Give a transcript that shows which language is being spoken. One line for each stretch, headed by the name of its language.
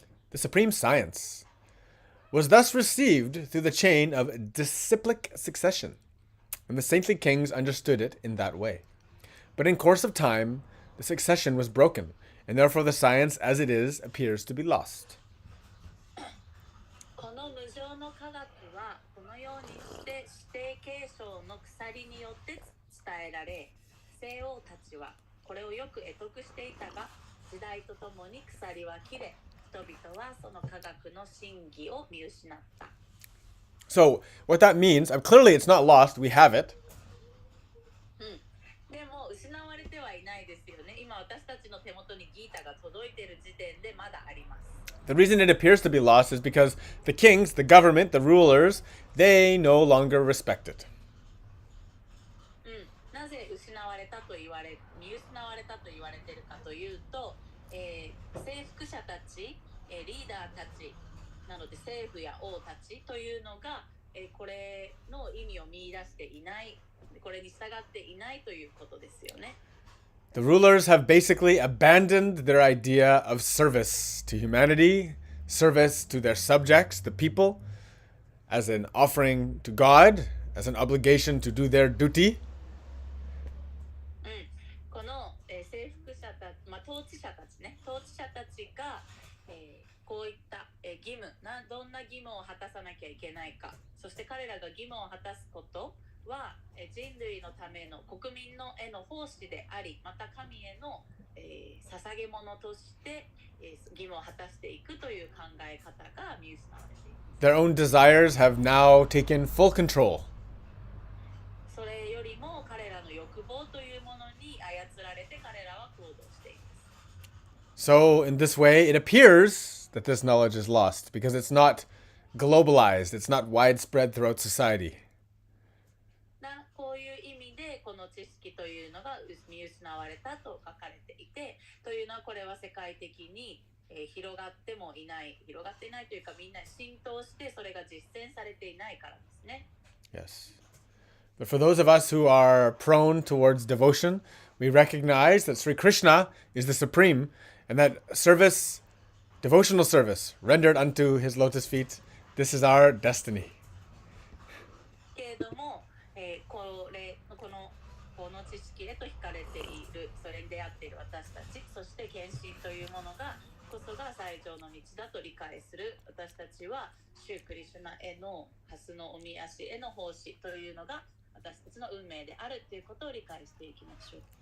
English: The supreme science was thus received through the chain of disciplic succession, and the saintly kings understood it in that way. But in course of time, the succession was broken, and therefore the science as it is appears to be lost.
Japanese: この無常の科学はこのようにして指定継承の鎖によって伝えられ、聖王たちはこれをよく会得していたが、時代とともに鎖は切れ、人々はその科学の真偽を見失った。
English: So, what that means, clearly it's not lost, we have it.
Japanese: でも失われてはいないですよね。今私たちの手元にギータが届いている時点でまだあります。
English: The reason it appears to be lost is because the kings, the government, the rulers, they no longer respect it.
Japanese: なぜ見失われたと言われているかというと、征服者たち、リーダーたちなので政府や王たちというのが、これの意味を見出していない、これに従っていないということですよね。
English: The rulers have basically abandoned their idea of service to humanity, service to their subjects, the people, as an offering to God, as an obligation to do their duty.
Japanese: この、征服者たち、統治者たちね、統治者たちが、こういった、義務どんな義務を果たさなきゃいけないか、そして彼らが義務を果たすことは、人類のための国民のへの奉仕であり、また神への、捧げ物として、義務を果たしていくという考え方が見失われています。
English: Their own desires have now taken full control.
Japanese: それよりも彼らの欲望というものに操られて彼らは行動しています。
English: So, in this way, it appears that this knowledge is lost because it's not globalized, it's not widespread throughout society.
Japanese: こういう意味でこの知識というのが見失われたと書かれていて、というのはこれは世界的に広がっていないというか、みんな浸透してそれが実践されていないからですね。
English: Yes. But for those of us who are prone towards devotion, we recognize that Sri Krishna is the supreme and that service, devotional service, rendered unto his lotus feet, this is our destiny.
Japanese: けれども、この知識へと惹かれている、それに出会っている私たち、そして献身というものがこそが最上の道だと理解する私たちは、主クリシュナへの蓮のおみ足への奉仕というのが私たちの運命であるということを理解していきましょう。